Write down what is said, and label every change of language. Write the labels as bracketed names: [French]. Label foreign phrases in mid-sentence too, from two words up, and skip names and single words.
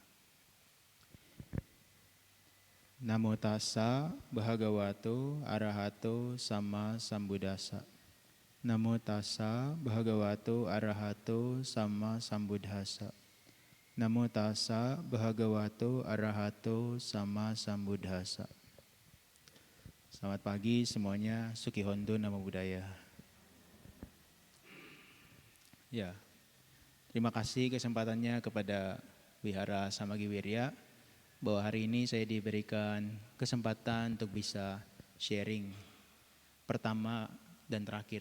[Pali] Namo tassa bhagavato arahato sama sambuddhassa. Namo tassa bhagavato arahato sama sambuddhassa. Namo tassa bhagavato arahato sama sambuddhassa. [Indonesian] Selamat pagi semuanya, [Pali] Suki Hondo Namo Buddhaya. [Indonesian] Ya, terima kasih kesempatannya kepada Wihara Samagi Wirya bahwa hari ini saya diberikan kesempatan untuk bisa sharing pertama dan terakhir.